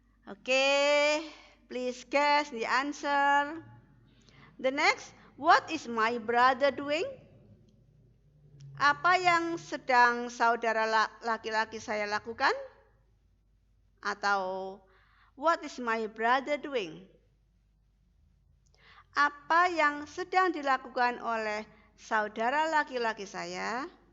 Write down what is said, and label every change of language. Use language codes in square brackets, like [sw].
[en] Okay, please guess the answer. The next, what is my brother doing? [id] Apa yang sedang saudara laki-laki saya lakukan? Atau [en] what is my brother doing? [id] apa yang sedang dilakukan oleh saudara laki-laki saya?